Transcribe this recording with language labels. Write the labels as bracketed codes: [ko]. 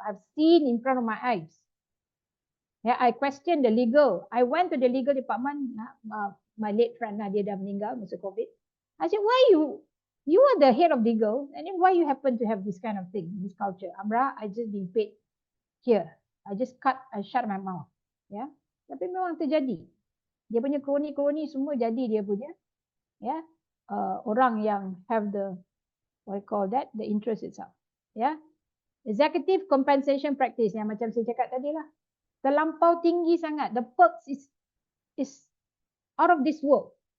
[en] I've seen in front of my eyes. I question the legal. I went to the legal department. My late friend, [ms] dia dah meninggal masa COVID. [en] I said, why you are the head of legal, and then why you happen to have this kind of thing, this culture? Amra, I just been paid here. I shut my mouth. [ms] Tapi memang terjadi. Dia punya kroni-kroni semua jadi dia punya. Orang yang [en] have the, what I call that, the interest itself. Executive compensation practice, [ms] yang macam saya cakap tadi lah. Terlampau tinggi sangat. [en] The perks is out of this world.